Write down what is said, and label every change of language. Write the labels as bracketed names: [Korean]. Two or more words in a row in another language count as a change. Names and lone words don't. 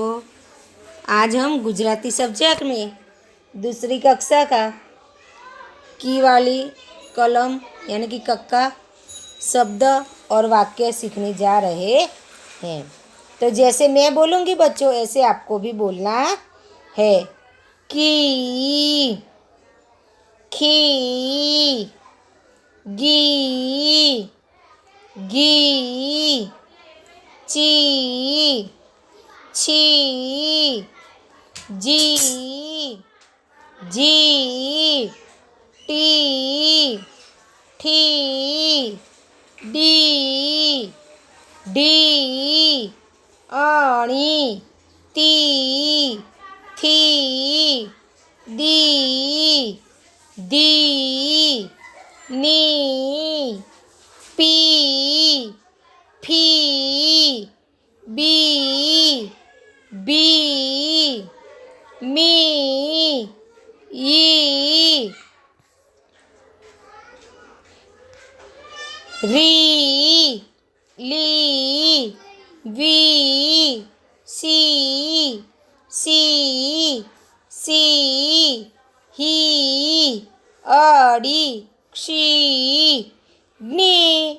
[Hindi] आज हम गुजराती सब्जेक्ट में दूसरी कक्षा का की वाली कलम यानी कि कक्का शब्द और वाक्य सीखने जा रहे हैं। तो जैसे मैं बोलूँगी बच्चों ऐसे आपको भी बोलना है। [Gujarati] કી, ખી, ગી, ગી, ચી, છી, જી, જી, ટી, ઠી, ડી, ડી, અણી, તી, થી, દી, દી, ની, પી, ફી, બી, બી, મી, ઈ, રી, લી, વી, સી, સી, હી, અડી, ક્ષી, ની।